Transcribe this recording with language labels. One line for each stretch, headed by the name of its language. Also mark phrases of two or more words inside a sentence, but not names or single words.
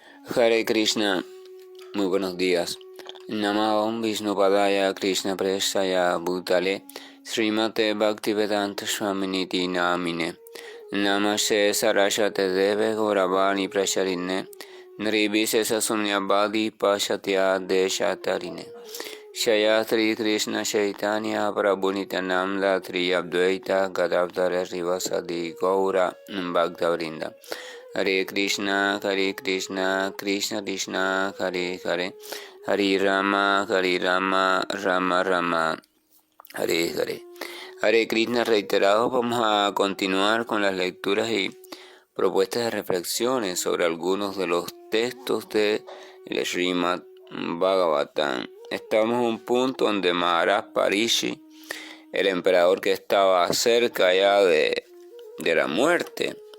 Spanish: Hare Krishna, muy buenos días.
Sanskrit: Namo Vishnupadaya Krishna Prestaya Bhutale Srimate Bhaktivedanta Swaminiti Namine Namaste Saraswate Deve Gauravani Prasharine Nirvishesha Sunyabadi Pashatya Deshatarine Shayatri Krishna Chaitanya Prabhu Nityananda Tri Advaita Gadadhara Rivasadi Gaura Bhakta Hare Krishna, Krishna Krishna, Hare Hare, Hare Rama, Rama Rama, Hare Hare.
Spanish: Hare Krishna reiterados, vamos a continuar con las lecturas y propuestas de reflexiones sobre algunos de los textos de el Srimad Bhagavatam. Estamos en un punto donde Maharaj Parishi, el emperador que estaba cerca ya de la muerte,